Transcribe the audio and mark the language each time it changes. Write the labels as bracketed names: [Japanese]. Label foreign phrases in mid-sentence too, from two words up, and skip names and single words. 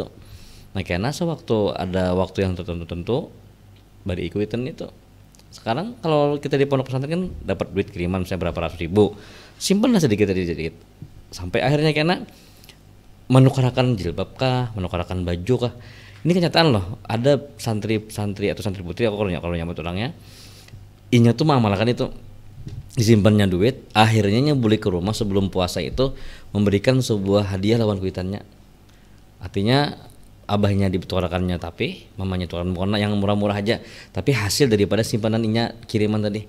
[Indonesian] Nah karena sewaktu ada waktu yang tertentu baru ikutin itu. Sekarang kalau kita di pondok pesantren kan dapat duit kiriman misalnya berapa ratus ribu, simpanlah sedikit sampai akhirnya karena menukarkan jilbab kah, menukarkan baju kah. [Banjar] Ini kenyataan loh, ada santri atau santri putri kalau nyambut orangnya, inya tuh mengamalkan itu, disimpannya duit, akhirnya beli ke rumah sebelum puasa itu memberikan sebuah hadiah lawan kuitannya. Artinya abahnya ditukarkannya tapi mamanya tukarkan bukan yang murah-murah aja, tapi hasil daripada simpanan inya kiriman tadi.